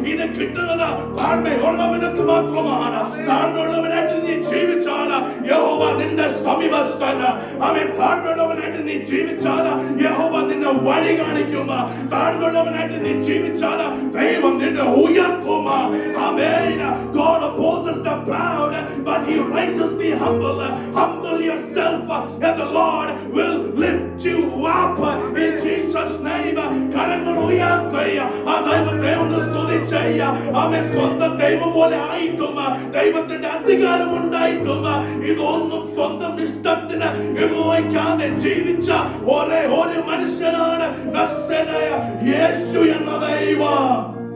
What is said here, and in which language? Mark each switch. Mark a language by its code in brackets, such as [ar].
[ml] ഇത് കിട്ടുന്നത് താഴ്മയുള്ളവനക്ക് മാത്രമാണ്. താഴ്മയുള്ളവനായിട്ട് നീ ജീവിച്ചാൽ യഹോവ നിന്റെ സമീപസ്ഥന്. അവൻ താഴ്മയുള്ളവനായിട്ട് നീ ജീവിച്ചാൽ യഹോവ നിന്നെ വഴി കാണിക്കും. താഴ്മയുള്ളവനായിട്ട് നീ ജീവിച്ചാൽ ദൈവം നിന്നെ ഉയർത്തും. ആമേൻ. [en] God opposes the proud, but he raises the humble. Humble yourself and the Lord will lift you up in Jesus name. [ml] കരങ്ങൾ ഉയർത്തുക, ആ ദൈവത്തെ ഒന്ന് സ്തുതിക്കുക. അവൻ സ്വന്തം ദൈവം പോലെ ആയിട്ടും ദൈവത്തിന്റെ അധികാരം ഉണ്ടായിട്ടും ഇതൊന്നും സ്വന്തം ഇഷ്ടത്തിന് ഉപയോഗിക്കാതെ ജീവിച്ച ഒരേ ഒരു മനുഷ്യനാണ് നസ്രനായ യേശു എന്ന ദൈവം.